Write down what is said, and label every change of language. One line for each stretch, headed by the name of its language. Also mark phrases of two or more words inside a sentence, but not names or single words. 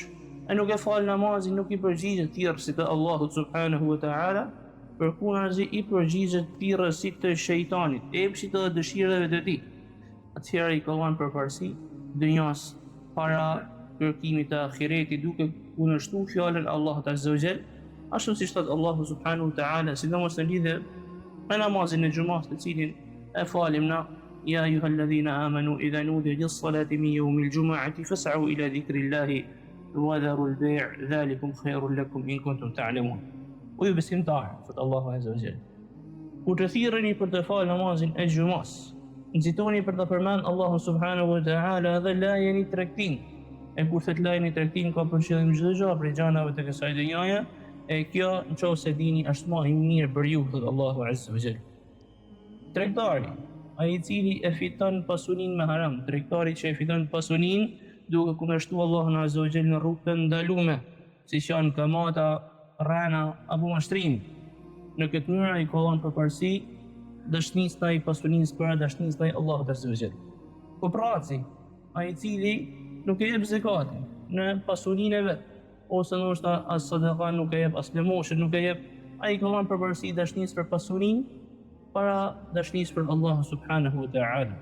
Albanian: E nuk e fal namazin, nuk i përgjigjet thirrësit të Allahut
Arabic: سبحانه وتعالى,
Albanian: përkundrazi i përgjigjet thirrësit të shejtanit, epshit dhe dëshirave të tij. Atëherë i kallon përparësi dynjas para kërkimit të ahiretit, duke kundërshtuar fjalën e Allahut
Arabic: عز وجل,
Albanian: ashtu siç thot Allahu
Arabic: سبحانه وتعالى,
Albanian: sidomos në lidhje me namazin e xumës, të cilin e falim na:
Arabic: "يا أيها الذين آمنوا إذا نودي للصلاة من يوم الجمعة فاسعوا إلى ذكر الله وذروا البيع ذلكم خير لكم إن كنتم تعلمون."
Albanian: O ju besimtarë, thot Allahu
Arabic: عز وجل,
Albanian: kur të thirreni për të falë namazin e xumës, nxitoni për të përmend Allahun
Arabic: سبحانه وتعالى
Albanian: dhe lajeni tregtin. E kur thot lajeni tregtin, ka për qëllim çdo gjë prej gjërave të kësaj dynjaje, e kjo nëse dini është më i mirë për ju, thot Allahu
Arabic: عز وجل.
Albanian: Tregtari, ai i cili e fiton pasurinë me haram, tregtari që e fiton pasurinë duke kundërshtuar Allahun
Arabic: عز وجل
Albanian: në rrugë të ndaluara, siç janë kamata, rana apo mashtrimi. Në këtë mënyrë ai kollon përparësi dashnisë ndaj pasurisë para dashnisë ndaj Allahut
Arabic: عز وجل.
Albanian: Po praci, ai i cili nuk e jep zakatin në pasurinë e vet, ose ndoshta as sadaka nuk e jep, as lëmoshën nuk e jep, ai ka marrë përparësi dashnisë për pasurinë para dashnisë për Allahun
Arabic: سبحانه وتعالى.